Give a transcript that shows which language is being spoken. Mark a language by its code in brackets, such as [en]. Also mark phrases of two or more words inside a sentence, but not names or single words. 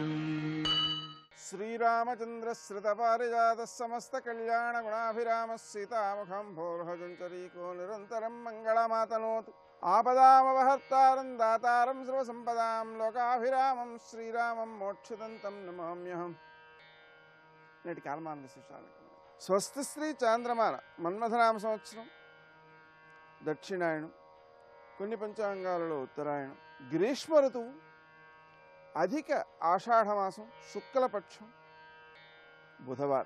[sa] श्रीरामचंद्र श्रितपारिजातः समस्त कल्याण गुणाभिरामः सीतामुखं भोर्हजुञ्चरीको निरन्तरं मङ्गलमातनोतु आपदामपहर्तारं दातारं सर्वसम्पदां लोकाभिरामं श्रीरामं मोक्षदन्तं नमाम्यहम्. [te] నేటి కాలమాన విశేషాలు. స్వస్తి శ్రీ చాంద్రమాన మన్మథనామ సంవత్సరం, దక్షిణాయనం, కొన్ని పంచాంగాలలో ఉత్తరాయణం, గ్రీష్మ ఋతువు, అధిక ఆషాఢమాసం, శుక్లపక్షం, బుధవారం.